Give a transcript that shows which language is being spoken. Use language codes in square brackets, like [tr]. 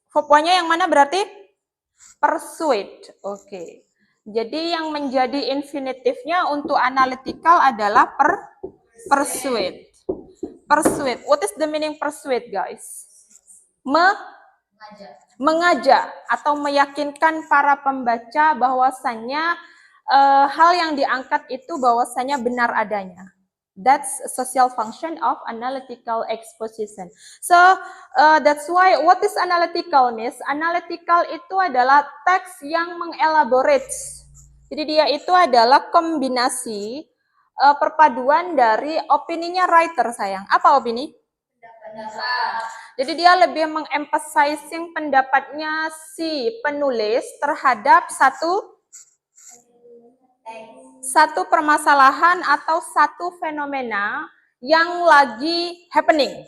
[id] Verb 1-nya yang mana berarti? [en] Persuade. Okay. [id] Jadi yang menjadi infinitifnya untuk analytical adalah persuade. [en] Persuade. What is the meaning persuade, guys? [id] Mengajak atau meyakinkan para pembaca bahwasannya hal yang diangkat itu bahwasannya benar adanya. [en] That's a social function of analytical exposition. So that's why, what is analytical, Miss? [id] Analytical itu adalah teks yang mengelaborate. Jadi dia itu adalah kombinasi perpaduan dari opininya writer, sayang. Apa opini? Jadi dia lebih mengemphasizing pendapatnya si penulis terhadap satu permasalahan atau satu fenomena yang lagi happening.